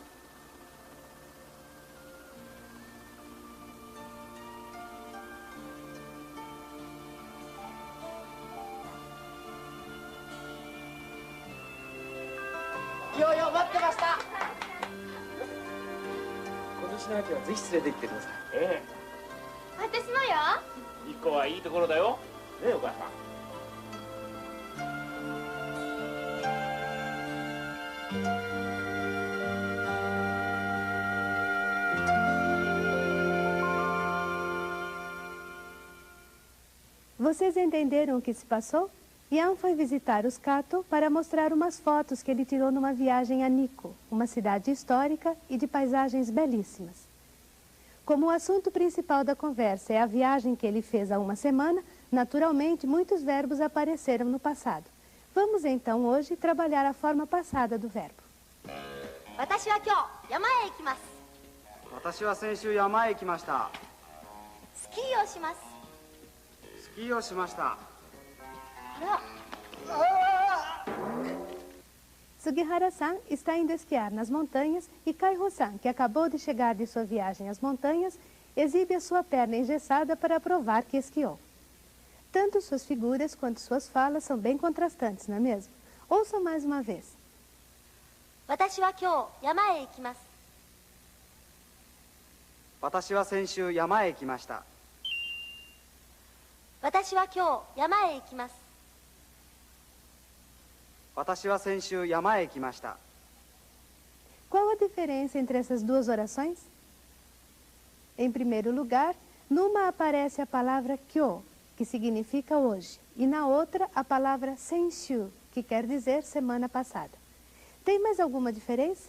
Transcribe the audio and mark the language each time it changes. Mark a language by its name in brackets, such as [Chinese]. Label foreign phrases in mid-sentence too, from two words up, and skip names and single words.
[Japanese] よよ、待ってました。今年の秋はぜひ連れて行ってください。え私もよ。え、日光はいいところだよ。ねえ、お母さん。 [Portuguese] Vocês entenderam o que se passou? Ian foi visitar os Kato para mostrar umas fotos que ele tirou numa viagem a Nikko, uma cidade histórica e de paisagens belíssimas. Como o assunto principal da conversa é a viagem que ele fez há uma semana, naturalmente muitos verbos apareceram no passado. Vamos então hoje trabalhar a forma passada do verbo. [Japanese] 私は今日山へ行きます。私は先週山へ行きました。スキーをします。スキーをしました。 [Portuguese] Sugihara-san está indo esquiar nas montanhas e Kaiho-san, que acabou de chegar de sua viagem às montanhas, exibe a sua perna engessada para provar que esquiou. Tanto suas figuras quanto suas falas são bem contrastantes, não é mesmo? Ouçam mais uma vez. [Japanese] 私は今日山へ行きます。私は先週山へ行きました。私は今日山へ行きます。私は先週山へ行きました。 [Portuguese] Qual a diferença entre essas duas orações? Em primeiro lugar, numa aparece a palavra kyo, que significa hoje, e na outra a palavra senshu, que quer dizer semana passada. Tem mais alguma diferença?